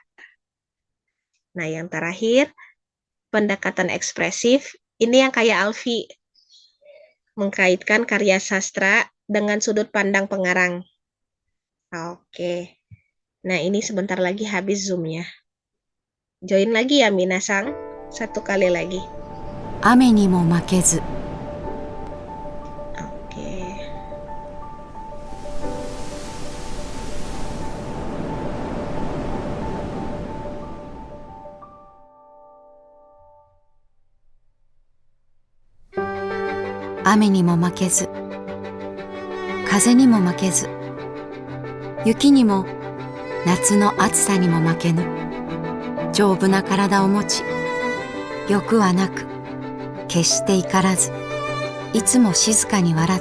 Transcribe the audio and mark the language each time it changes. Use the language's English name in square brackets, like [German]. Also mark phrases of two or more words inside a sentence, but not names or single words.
[Indonesian] Nah, yang terakhir, pendekatan ekspresif, ini yang kayak Alfi, mengkaitkan karya sastra dengan sudut pandang pengarang. Oke. Nah, ini sebentar lagi habis Zoom-nya. Join lagi ya, Minasang. Satu kali lagi. [Japanese] 雨にも負けず [Indonesian] Oke. [Japanese] 雨にも負けず風にも負けず雪にも夏の暑さにも負けぬ丈夫な体を持ち欲はなく決して怒らずいつも静かに笑